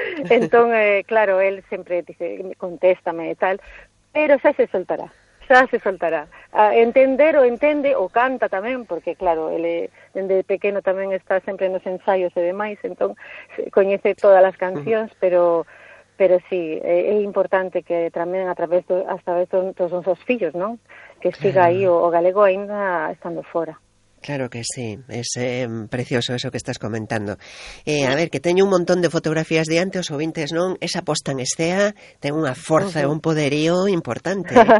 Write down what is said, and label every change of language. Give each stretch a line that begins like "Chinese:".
Galician: Entón, claro, él sempre dice, contéstame e tal, pero xa se soltará, xa se soltará. A entender o entende, o canta tamén, porque claro, ele dende pequeno tamén está sempre nos ensaios e demais, entón coñece todas as cancións, pero sí, é importante que tamén a través dos nosos fillos, non? Que claro, siga aí o galego ainda estando fora.
Spanish: Claro que sí, es precioso eso que estás comentando.
Galician: A ver, que teño un montón de fotografías de antes, os ouvintes, non? Esa posta en escena, ten unha forza e un poderío importante.